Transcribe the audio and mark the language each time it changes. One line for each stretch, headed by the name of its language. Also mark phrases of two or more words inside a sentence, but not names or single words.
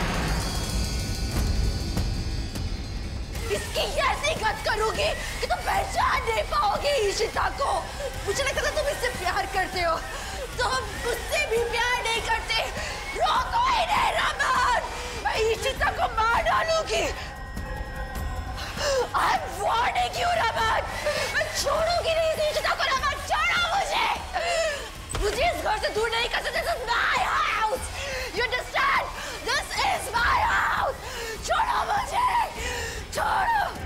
Hindi: इसकी ऐसी गत करूंगी कि तुम पहचान नहीं पाओगी ईशिता को। मुझे लगता था तुम इससे प्यार करते हो, तुम मुझसे भी प्यार नहीं करते। रोको ही नहीं रमन, मैं ईशिता को मार डालूंगी।
English: I'm warning you
Hindi: रमन, मैं छोड़ूंगी नहीं इस ईशिता को रमन, छोड़ो मुझे। मुझे इस घर से दूर नहीं कर सकते।
English: This is my house. You understand? This is my house.
Hindi: छोड़ो मुझे, छोड़ो।